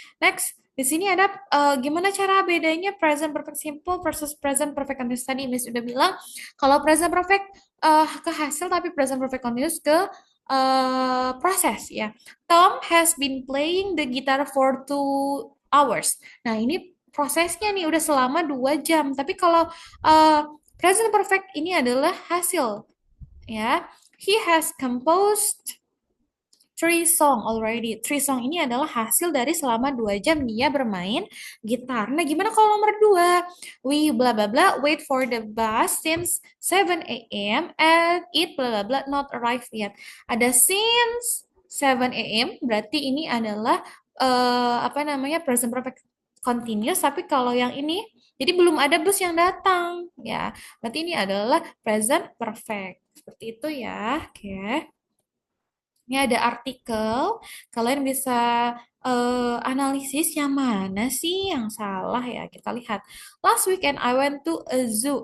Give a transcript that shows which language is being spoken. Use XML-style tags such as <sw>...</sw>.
<id>Next, di sini ada gimana cara bedanya present perfect simple versus present perfect continuous. Tadi Miss udah bilang kalau present perfect ke hasil tapi present perfect continuous ke proses ya.</id> <en>Tom has been playing the guitar for 2 hours.</en> <id>Nah, ini prosesnya nih udah selama 2 jam. Tapi kalau uh, present perfect ini adalah hasil ya.</id> <en>He has composed 3 song already.</en> <id>3 song ini adalah hasil dari selama 2 jam dia bermain gitar. Nah, gimana kalau nomor 2?</id> <en>We blah blah blah wait for the bus since 7 a.m. and it blah blah blah not arrived yet.</en> <id>Ada since 7 a.m. berarti ini adalah apa namanya present perfect continuous. Tapi kalau yang ini jadi belum ada bus yang datang ya. Berarti ini adalah present perfect. Seperti itu ya. Oke. Ini ada artikel, kalian bisa analisis yang mana sih yang salah ya. Kita lihat.</id> <en>Last weekend I went to a zoo.</en>